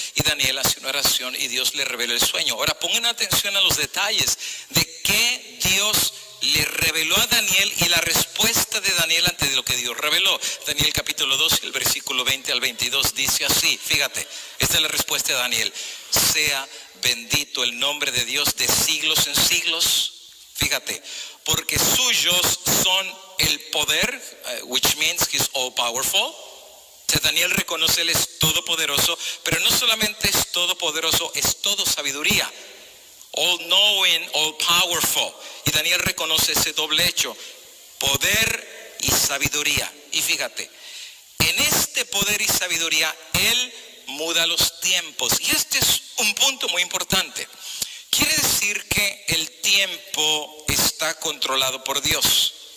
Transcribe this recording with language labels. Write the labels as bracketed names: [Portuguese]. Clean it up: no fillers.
[Spanish] Y Daniel hace una oración y Dios le revela el sueño. Ahora pongan atención a los detalles de qué Dios le reveló a Daniel y la respuesta de Daniel ante lo que Dios reveló. Daniel capítulo 2, el versículo 20 al 22 dice así, fíjate, esta es la respuesta de Daniel. Sea bendito el nombre de Dios de siglos en siglos. Fíjate, porque suyos son el poder, [English] which means he's all powerful. [Spanish] O sea, Daniel reconoce, él es todopoderoso, pero no solamente es todopoderoso, es todo sabiduría. [English] All knowing, all powerful. [Spanish] Y Daniel reconoce ese doble hecho, poder y sabiduría. Y fíjate, en este poder y sabiduría, él muda los tiempos. Y este es un punto muy importante. Quiere decir que el tiempo está controlado por Dios.